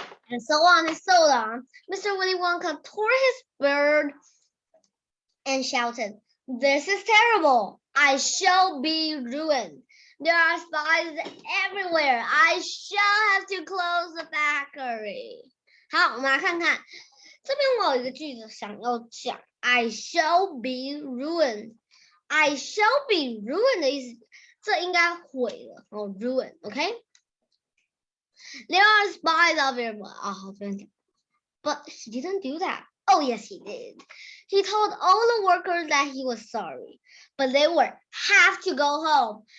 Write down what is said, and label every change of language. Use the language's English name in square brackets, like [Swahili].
[English] And so on and so on. Mr. Willy Wonka tore his bird and shouted, "This is terrible. I shall be ruined. There are spies everywhere. I shall have to close the factory." [Chinese] 好，我们来看看，这边我有一个句子想要讲 ， [English] I shall be ruined. I shall be ruined [Chinese] 的意思，这应该毁了哦 [English] ，ruin，OK？、There are spies everywhere. [Chinese] 啊，好，这边讲 [English] ，But he didn't do that. Oh, yes, he did. He told all the workers that he was sorry, but they would have to go home.